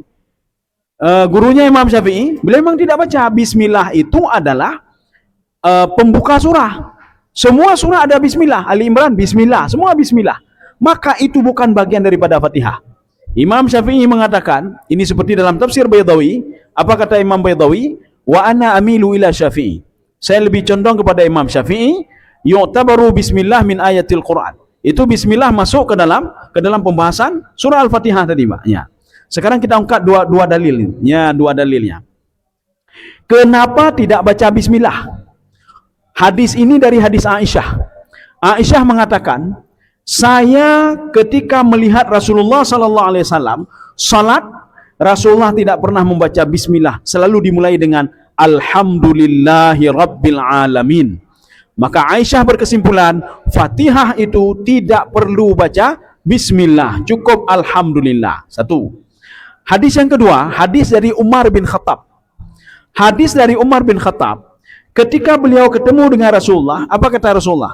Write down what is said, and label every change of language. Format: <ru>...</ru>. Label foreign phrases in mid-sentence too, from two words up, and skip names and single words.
<id>Gurunya Imam Syafi'i, beliau memang tidak baca Bismillah, itu adalah pembuka surah. Semua surah ada Bismillah. Ali Imran Bismillah, semua Bismillah. Maka itu bukan bagian daripada Fatihah. Imam Syafi'i mengatakan, ini seperti dalam tafsir Baydawi. Apa kata Imam Baydawi?</id> <ar>وأنا أميل إلى الشافعي.</ar> <id>Saya lebih condong kepada Imam Syafi'i.</id> <ar>يعتبر البسملة من آيات القرآن.</ar> <id>Itu bismillah masuk ke dalam pembahasan surah Al-Fatihah tadi, Pak. Ya. Sekarang kita angkat dua dalilnya, dua dalilnya. Kenapa tidak baca bismillah? Hadis ini dari hadis Aisyah. Aisyah mengatakan, saya ketika melihat Rasulullah</id> <ar>صلى الله عليه وسلم</ar> <id>salat, Rasulullah tidak pernah membaca bismillah, selalu dimulai dengan</id> <ar>الحمد لله رب العالمين.</ar> <id>Maka Aisyah berkesimpulan, Fatihah itu tidak perlu baca bismillah, cukup alhamdulillah. Satu. Hadis yang kedua, hadis dari Umar bin Khattab. Hadis dari Umar bin Khattab, ketika beliau ketemu dengan Rasulullah, apa kata Rasulullah?</id>